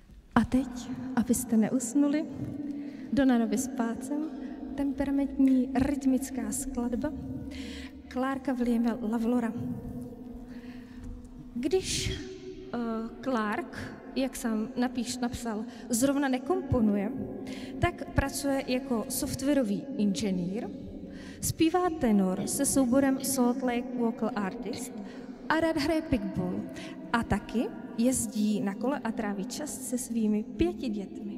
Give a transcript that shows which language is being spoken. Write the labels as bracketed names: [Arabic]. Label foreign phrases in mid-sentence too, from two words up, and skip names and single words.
[Czech] A teď, abyste neusnuli, Dona nobis pacem, temperamentní rytmická skladba Clarka Williama Lawlora. Když Clark, jak sám napsal, zrovna nekomponuje, tak pracuje jako softwarový inženýr, zpívá tenor se souborem Salt Lake Vocal Artist a rád hraje pickball a taky jezdí na kole a tráví čas se svými 5 dětmi.